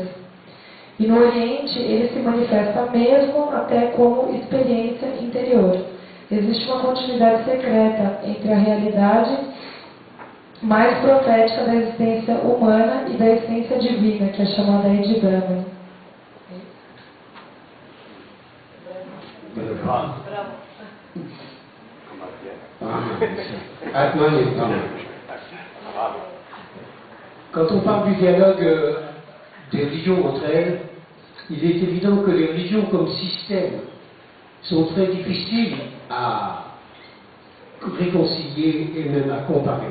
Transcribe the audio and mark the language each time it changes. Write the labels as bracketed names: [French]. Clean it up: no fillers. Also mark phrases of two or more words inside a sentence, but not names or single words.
[Portuguese] E no Oriente, ele se manifesta mesmo até como experiência interior. Existe uma continuidade secreta entre a realidade mais profética da existência humana e da essência divina, que é chamada aí de Brahman. [French] Quand on parle du dialogue des religions entre elles, il est évident que les religions comme système sont très difficiles à réconcilier et même à comparer.